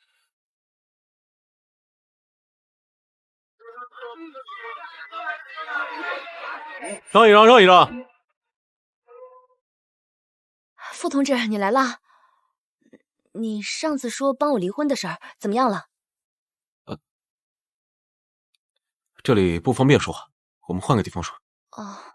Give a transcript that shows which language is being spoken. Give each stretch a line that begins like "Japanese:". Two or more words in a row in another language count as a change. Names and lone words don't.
Chinese: 让一让，让一让。傅同志，你来了。你上次说帮我離婚的事儿怎麼樣了？這裡不方便說話，我們換個地方說。哦。